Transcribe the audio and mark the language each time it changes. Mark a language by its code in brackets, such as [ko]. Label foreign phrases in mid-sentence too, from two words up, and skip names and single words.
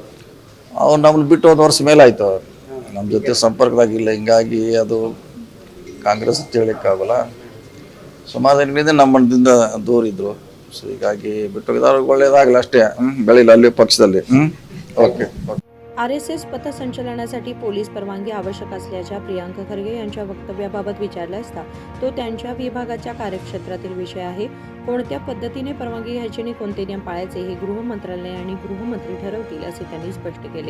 [kn] ಅವ್ರು ನಮ್ಮನ್ನು ಬಿಟ್ಟು 1 ವರ್ಷ ಮೇಲೆ ಆಯ್ತು. ನಮ್ಮ ಜೊತೆ ಸಂಪರ್ಕದಾಗಿಲ್ಲ. ಹಿಂಗಾಗಿ ಅದು ಕಾಂಗ್ರೆಸ್ ಅಂತ ಹೇಳಲಿಕ್ಕಾಗಲ್ಲ. ಸುಮಾರು ದಿನದಿಂದ ನಮ್ಮದಿಂದ ದೂರ ಇದ್ರು. ಸೊ ಹೀಗಾಗಿ ಬಿಟ್ಟು ಹೋಗಿದವ್ರಿಗೆ ಒಳ್ಳೇದಾಗಲ್ಲ ಅಷ್ಟೇ. ಬೆಳಿಲ್ಲ ಅಲ್ಲಿ ಪಕ್ಷದಲ್ಲಿ. ಓಕೆ. [mr] RSS पथसंचलनासाठी पोलीस परवानगी आवश्यक असल्याच्या प्रियांका खरगे यांच्या वक्तव्याबाबत विचारले असता तो त्यांच्या विभागाच्या कार्यक्षेत्रातील विषय आहे. कोणत्या पद्धतीने परवानगी घ्यायची आणि कोणते नियम पाळायचे हे गृह मंत्रालय आणि गृहमंत्री ठरवतील असे त्यांनी स्पष्ट केले.